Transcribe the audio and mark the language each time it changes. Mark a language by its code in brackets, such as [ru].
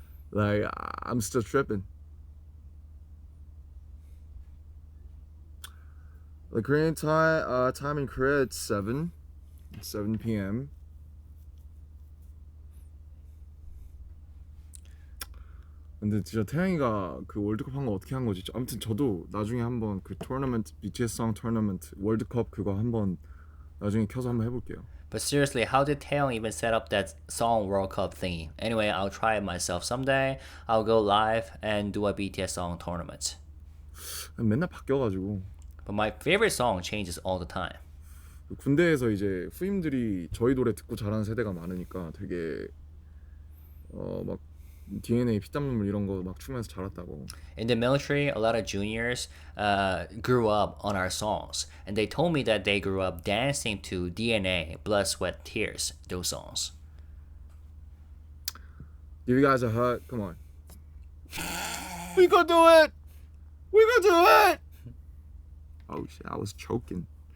[en] Like I'm still tripping. The Korean time in Korea it's 7 p.m. [ko] 근데 진짜 태양이가 그 월드컵 한 거 어떻게 한 거지? 아무튼 저도 나중에 한번 그 토너먼트 BTS 송 토너먼트 월드컵 그거 한번 나중에 켜서 한번 해볼게요. [en] But seriously, how did Taeyong even set up that song World Cup thingy? Anyway, I'll try it myself someday. I'll go live and do a BTS song tournament. [ko] 맨날 바뀌어가지고 [en] But my favorite song changes all the time. [ko] 군대에서 이제 후임들이 저희 노래 듣고 자라는 세대가 많으니까 되게 막 DNA 피땀 눈물 이런 거 막 추면서 자랐다고. [en] In the military, a lot of juniors grew up on our songs, and they told me that they grew up dancing to DNA, Blood, Sweat, Tears, those songs. Give you guys a hug. Come on. We gonna do it. We gonna do it. Oh shit! I was choking.